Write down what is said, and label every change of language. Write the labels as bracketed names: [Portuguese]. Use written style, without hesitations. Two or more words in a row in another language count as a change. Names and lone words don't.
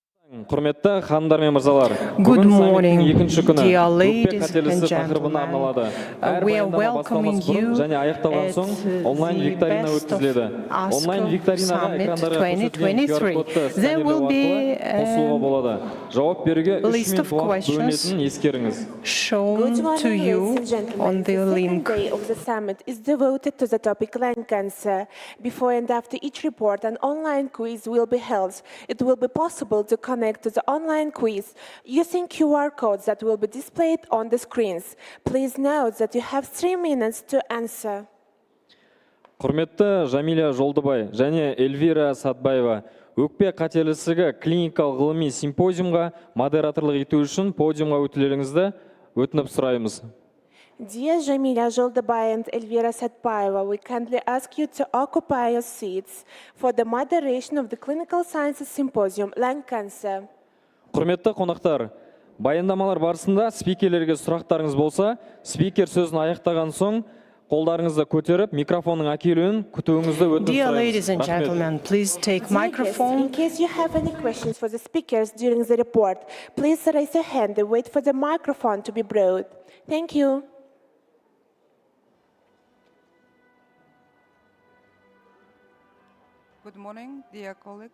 [Kazakh] Құрметті ханымдар мен мырзалар, [English] Good [Kazakh] бүгін [English] morning, [Kazakh] саммиттің екінші күні [English] dear [Kazakh] өкпе [English] ladies [Kazakh] қателесі [English] and [Kazakh] тақырыбына арналады. Әр [English] We are [Kazakh] баяндама [English] welcoming [Kazakh] басталмас бұрын [English] you [Kazakh] және аяқталған соң [English] at [Kazakh] онлайн [English] the [Kazakh] викторина [English] best of [Kazakh] өткізіледі. Онлайн [English] ASCO [Kazakh] викторинаға [English] Summit [Kazakh] экрандарға көрсетілген QR-кодты [English] 2023. There [Kazakh] сканерлеу [English] will be [Kazakh] арқылы қосылуға болады. Жауап беруге 3 [English] list [Kazakh] минут [English] of [Kazakh] уақыт [English] questions [Kazakh] бөлінетінін ескеріңіз. [English] shown to you on the link. The second day of the summit is devoted to the topic lung cancer. Before and after each report, an online quiz will be held. It will be possible to connect to the online quiz using QR codes that will be displayed on the screens. Please note that you have 3 minutes to answer. [Kazakh] Құрметті Жамиля Жолдыбай және Эльвира Сатбаева, өкпе қателісігі клиникалық ғылыми симпозиумға модераторлық ету үшін подиумға өтулеріңізді өтініп сұраймыз. [English] Dear Jamila Joldabay and Elvira Satpaeva, we kindly ask you to occupy your seats for the moderation of the Clinical Sciences Symposium, Lung Cancer. [Kazakh] Құрметті қонақтар, баяндамалар барысында спикерлерге сұрақтарыңыз болса, спикер сөзін аяқтаған соң қолдарыңызды көтеріп, микрофонның әкелуін күтуіңізді өтініп [English] Dear [Kazakh] сұраймыз. [English] ladies and gentlemen, please take Dear guests, microphone. in case you have any questions for the speakers during the report, please raise your hand and wait for the microphone to be brought. Thank you. Good morning, dear colleagues.